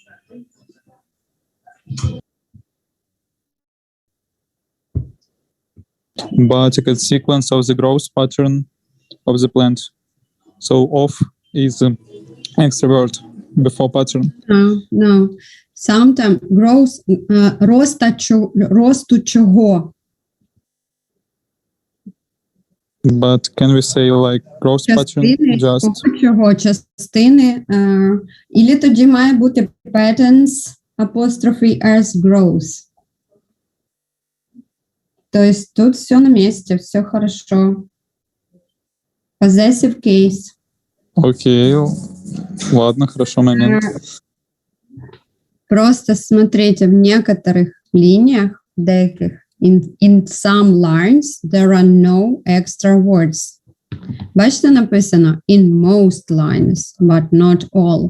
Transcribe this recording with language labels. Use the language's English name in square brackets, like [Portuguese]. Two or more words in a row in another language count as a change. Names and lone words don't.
[English] But a consequence of the growth pattern of the plant. So of is extra word before pattern. No. Sometimes growth, [Ukrainian] росту чого? [English] But can we say like growth pattern [Ukrainian] Частини, [English] just? [Ukrainian] чого частини, ілі тоді має бути patterns, [English] apostrophe as growth. [Russian] То есть тут все на месте, все хорошо. [English] Possessive case. [Russian] Окей, ладно, хорошо, момент. Просто смотрите, в некоторых линиях, [Ukrainian] деяких, [English] in some lines, there are no extra words. [Ukrainian] Бачите, написано [English] in most lines, but not all.